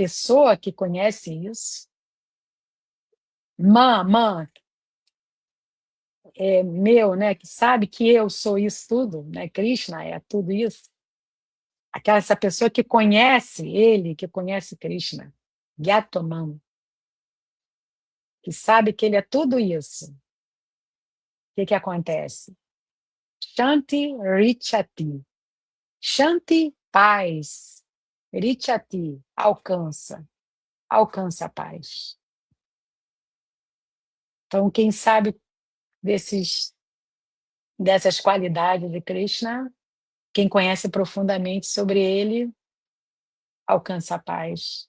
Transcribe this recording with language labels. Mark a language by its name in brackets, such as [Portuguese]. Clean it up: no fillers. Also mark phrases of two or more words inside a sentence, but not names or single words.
[Portuguese] A pessoa que conhece isso, mã, é meu, né, que sabe que eu sou isso tudo, né, Krishna é tudo isso. Aquela essa pessoa que conhece ele, que conhece Krishna, Gyatomam, que sabe que ele é tudo isso. O que que acontece? [Sanskrit] शान्ति रिचति. [Portuguese] Shanti, paz. Richati, alcança. Alcança a paz. Então, quem sabe dessas qualidades de Krishna, quem conhece profundamente sobre ele, alcança a paz.